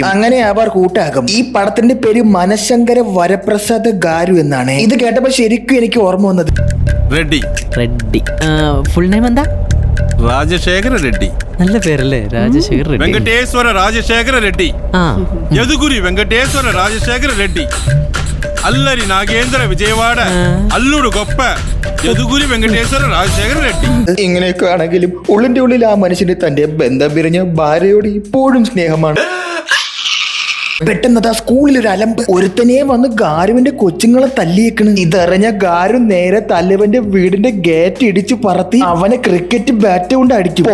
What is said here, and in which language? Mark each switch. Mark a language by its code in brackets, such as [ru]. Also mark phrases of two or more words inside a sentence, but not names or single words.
[ml] അങ്ങനെ അവർ കൂട്ടാകും. ഈ പടത്തിന്റെ പേര് മനശങ്കര വരപ്രസാദ് ഗാരു എന്നാണ്. ഇത് കേട്ടപ്പോ ശരിക്കും എനിക്ക് ഓർമ്മ വന്നത് റെഡ്ഡി. [en] full name [ml] എന്താ? രാജശേഖര റെഡ്ഡി. നല്ല പേരല്ലേ, രാജശേഖർ റെഡ്ഡി. [te] വെങ്കടേശ്വര രാജശേഖര రెడ్డి. యదుగురి వెంకటేశ్వర రాజశేఖర రెడ్డి. అల్లరి నాగేంద్ర విజయవాడ. అల్లుడు గొప్ప యదుగురి వెంకటేశ్వర రాజశేఖర రెడ్డి. [ml] ഇങ്ങനെയൊക്കെ ആണെങ്കിലും ഉള്ളിന്റെ ഉള്ളിൽ ആ മനുഷ്യന് തന്റെ ബന്ധം പിരിഞ്ഞ ഭാര്യയോട് ഇപ്പോഴും സ്നേഹമാണ്. പെട്ടെന്ന് ആ സ്കൂളിൽ ഒരു അലമ്പ്. ഒരുത്തനെ വന്ന് ഗാരുവിന്റെ കൊച്ചുങ്ങളെ തല്ലിയേക്കണ്. ഇതറിഞ്ഞ ഗാരു നേരെ തല്ലുവന്റെ വീടിന്റെ ഗേറ്റ് ഇടിച്ചു പറത്തി അവനെ [en] cricket bat [ml] കൊണ്ട് അടിക്കും.